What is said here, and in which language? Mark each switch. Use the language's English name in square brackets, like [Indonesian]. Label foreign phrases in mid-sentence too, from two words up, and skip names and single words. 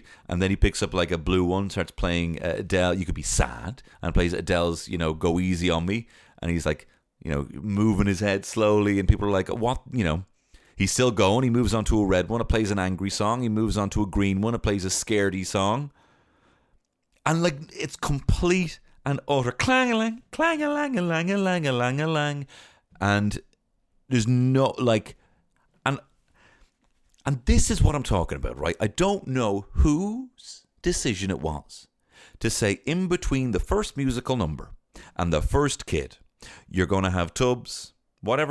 [English] And then he picks up like a blue one, starts playing Adele. You could be sad, and plays Adele's, Go Easy on Me. And he's like, moving his head slowly, and people are like, what? He's still going. He moves on to a red one. It plays an angry song. He moves on to a green one. It plays a scaredy song. And like, it's complete and utter clang-a-lang, clang-a-lang-a-lang, a-lang-a-lang-a-lang. And there's no like... And this is what I'm talking about, right? I don't know whose decision it was to say in between the first musical number and the first kid, you're going to have Tubbs, whatever.